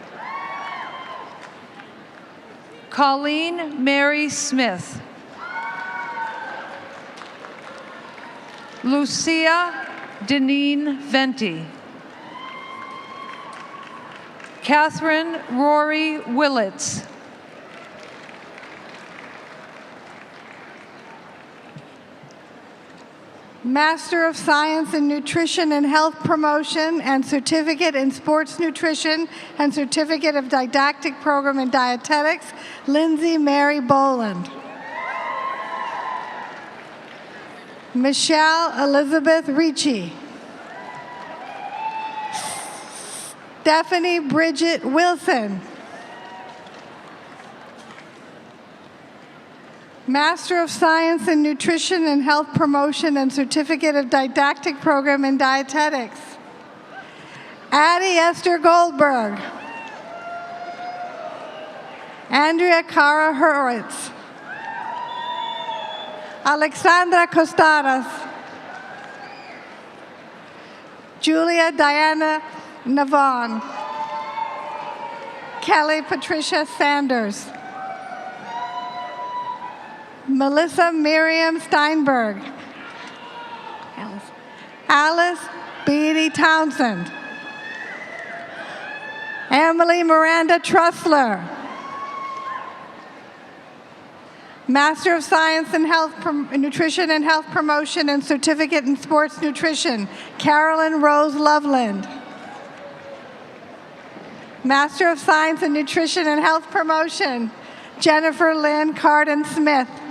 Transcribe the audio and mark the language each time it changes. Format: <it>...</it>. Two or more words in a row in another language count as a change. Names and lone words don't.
<en>Colleen Mary Smith. Lucia Deneen Venti. Catherine Rory Willits. Master of Science in Nutrition and Health Promotion and Certificate in Sports Nutrition and Certificate of Didactic Program in Dietetics, Lindsay Mary Boland. Michelle Elizabeth Ricci. Stephanie Bridget Wilson. Master of Science in Nutrition and Health Promotion and Certificate of Didactic Program in Dietetics, Addie Esther Goldberg. Andrea Cara Hurwitz. Alexandra Costadas. Julia Diana Navon. Kelly Patricia Sanders. Melissa Miriam Steinberg. Alice Beatty Townsend. Emily Miranda Trussler. Master of Science in Nutrition and Health Promotion and Certificate in Sports Nutrition, Carolyn Rose Loveland. Master of Science in Nutrition and Health Promotion, Jennifer Lynn Carden Smith.</en>